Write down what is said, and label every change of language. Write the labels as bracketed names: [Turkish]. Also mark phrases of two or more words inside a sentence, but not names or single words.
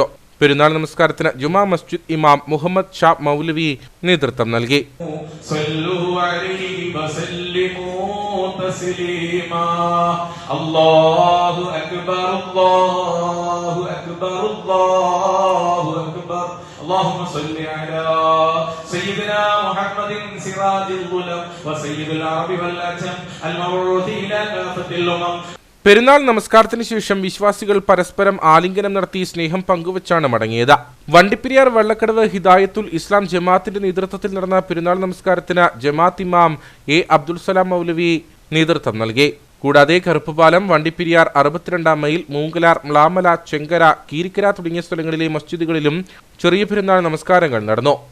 [Malayalam] പെരുന്നാൾ നമസ്കാരത്തിന് ജുമാ മസ്ജിദ് ഇമാം മുഹമ്മദ് ഷാ മൗലവി നേതൃത്വം നൽകി. [Arabic] الله أكبر الله أكبر الله أكبر اللهم صل على سيدنا محمد سراج الظلم وسيد العرب والعجم المبعوث إلى كافة الأمم. [Malayalam] പെരുന്നാൾ നമസ്കാരത്തിന് ശേഷം വിശ്വാസികൾ പരസ്പരം ആലിംഗനം നടത്തി സ്നേഹം പങ്കുവച്ചാണ് മടങ്ങിയത്. വണ്ടിപ്പെരിയാർ വള്ളക്കടവ് ഹിദായത്തുൽ ഇസ്ലാം ജമാഅത്തിന്റെ നേതൃത്വത്തിൽ നടന്ന പെരുന്നാൾ നമസ്കാരത്തിന് ജമാഅത്ത് ഇമാം എ അബ്ദുൽ സലാം മൗലവി നേതൃത്വം നൽകി. കൂടാതെ കറുപ്പുപാലം, വണ്ടിപ്പെരിയാർ 62 മൈൽ, മൂങ്കലാർ, മ്ലാമല, ചെങ്കര, കീരിക്കര തുടങ്ങിയ സ്ഥലങ്ങളിലെ മസ്ജിദുകളിലും ചെറിയ പെരുന്നാൾ നമസ്കാരങ്ങൾ നടന്നു.